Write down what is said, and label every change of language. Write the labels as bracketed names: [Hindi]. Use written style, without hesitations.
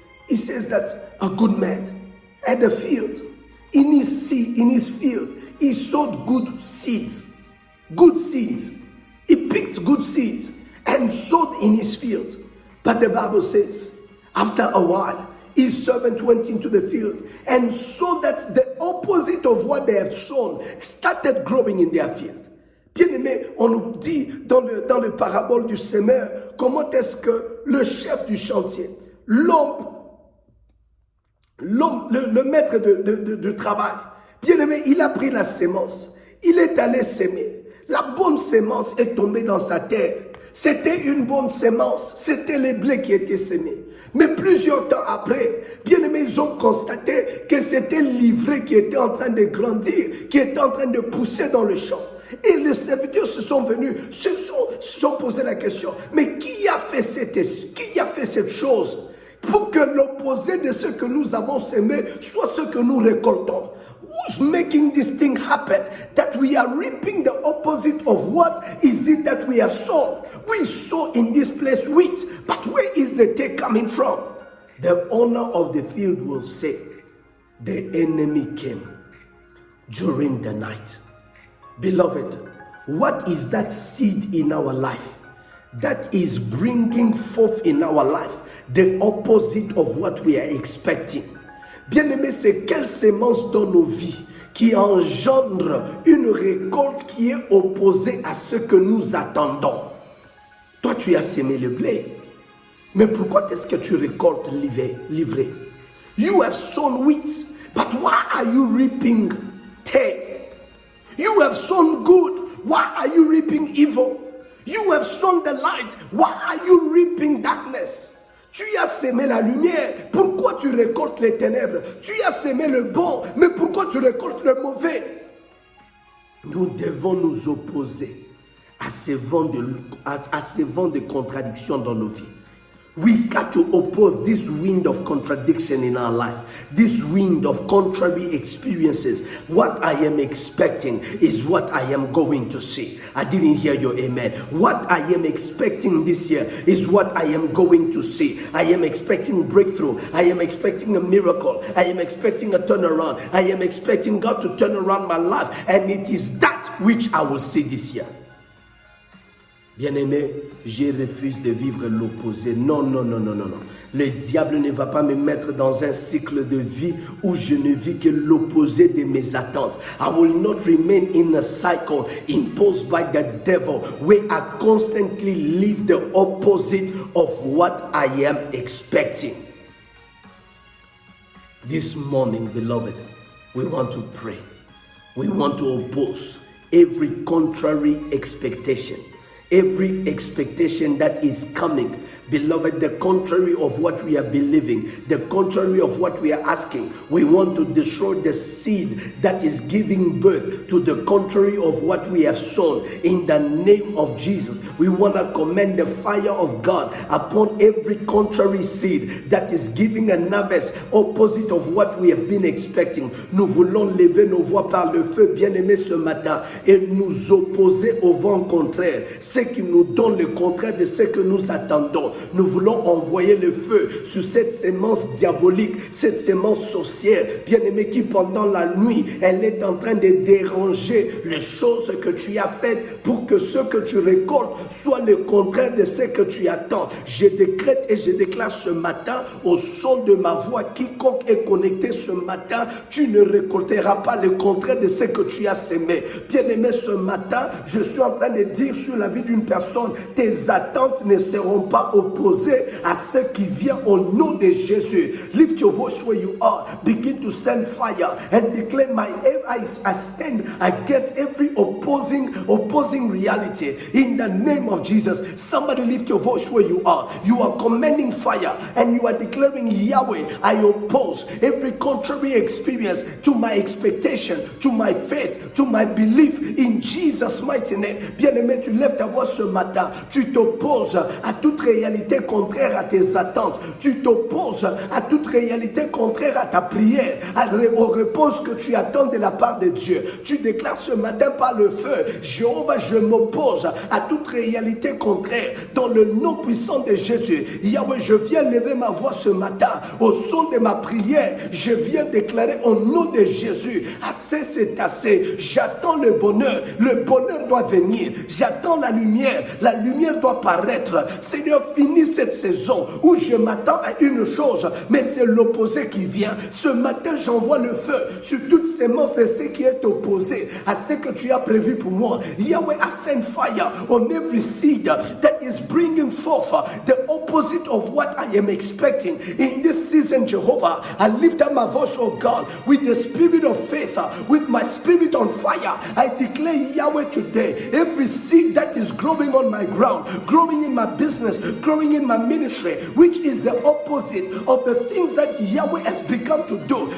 [English] He says that a good man had a field. In his field, he sowed good seeds. Good seeds. He picked good seeds and sowed in his field. But the Bible says, after a while, his servant went into the field and saw that the opposite of what they had sown started growing in their field. [French] Bien-aimé, on nous dit dans le parabole du semeur, comment est-ce que le chef du chantier, l'homme, le maître de travail, bien-aimé, il a pris la sémence, il est allé s'aimer. La bonne sémence est tombée dans sa terre. C'était une bonne sémence, c'était les blés qui étaient sémés. Mais plusieurs temps après, bien aimés, ils ont constaté que c'était l'ivraie qui était en train de grandir, qui était en train de pousser dans le champ. Et les serviteurs se sont venus, se sont posé la question, mais qui a fait cette chose pour que l'opposé de ce que nous avons sémé soit ce que nous récoltons? [English] Who's making this thing happen? That we are reaping the opposite of what is it that we have sown? We sow in this place wheat, but where is the take coming from? The owner of the field will say, the enemy came during the night. Beloved, what is that seed in our life that is bringing forth in our life the opposite of what we are expecting? [French] Bien-aimé, c'est quelle sémence dans nos vies qui engendre une récolte qui est opposée à ce que nous attendons? Toi, tu as sémé le blé, mais pourquoi est-ce que tu récoltes l'ivraie? [English] You have sown wheat, but why are you reaping 10. You have sown good. Why are you reaping evil? You have sown the light. Why are you reaping darkness? [French] Tu as semé la lumière. Pourquoi tu récoltes les ténèbres? Tu as semé le bon, mais pourquoi tu récoltes le mauvais? Nous devons nous opposer à ces vents de contradiction dans nos vies. [English] We got to oppose this wind of contradiction in our life, this wind of contrary experiences. What I am expecting is what I am going to see. I didn't hear your amen. What I am expecting this year is what I am going to see. I am expecting breakthrough. I am expecting a miracle. I am expecting a turnaround. I am expecting God to turn around my life. And it is that which I will see this year. [French] Bien-aimé, je refuse de vivre l'opposé. Non. Le diable ne va pas me mettre dans un cycle de vie où je ne vis que l'opposé de mes attentes. [English] I will not remain in a cycle imposed by the devil where I constantly live the opposite of what I am expecting. This morning, beloved, we want to pray. We want to oppose every contrary expectation. Every expectation that is coming, beloved, the contrary of what we are believing, the contrary of what we are asking. We want to destroy the seed that is giving birth to the contrary of what we have sown. In the name of Jesus, we want to commend the fire of God upon every contrary seed that is giving a harvest opposite of what we have been expecting. [French] Nous voulons lever nos voix par le feu, bien-aimés, ce matin et nous opposer au vent contraire. Ce qui nous donne le contraire de ce que nous attendons. Nous voulons envoyer le feu sur cette sémence diabolique, cette sémence sorcière, bien-aimée, qui pendant la nuit, elle est en train de déranger les choses que tu as faites pour que ce que tu récoltes soit le contraire de ce que tu attends. Je décrète et je déclare ce matin, au son de ma voix, quiconque est connecté ce matin, tu ne récolteras pas le contraire de ce que tu as semé. Bien-aimé, ce matin, je suis en train de dire sur la vie d'une personne, tes attentes ne seront pas opposées à ce qui vient au nom de Jésus. [English] Lift your voice where you are. Begin to send fire and declare, I stand against every opposing reality in the name of Jesus. Somebody lift your voice where you are. You are commanding fire and you are declaring, Yahweh, I oppose every contrary experience to my expectation, to my faith, to my belief in Jesus' mighty name. [French] Bien-aimé, tu lèves ta voix ce matin. Tu t'opposes à toute réalité contraire à tes attentes. Tu t'opposes à toute réalité contraire à ta prière, au repos que tu attends de la part de Dieu. Tu déclares ce matin par le feu, Jéhovah, je m'oppose à toute réalité contraire dans le nom puissant de Jésus. Yahweh, je viens lever ma voix ce matin. Au son de ma prière, je viens déclarer au nom de Jésus, assez c'est assez. J'attends le bonheur doit venir. J'attends la lumière doit paraître. Seigneur, finis cette saison où je m'attends à une chose, mais c'est l'opposé qui vient. Ce matin, j'envoie le feu sur toute sémence de ce qui est opposé à ce que tu as prévu pour moi. [English] Yahweh, I send fire on every seed that is bringing forth the opposite of what I am expecting in this season, Jehovah. I lift up my voice, oh God, with the spirit of faith, with my spirit on fire. I declare, Yahweh, today, every seed that is growing on my ground, growing in my business, growing in my ministry, which is the opposite of the things that Yahweh has begun to do.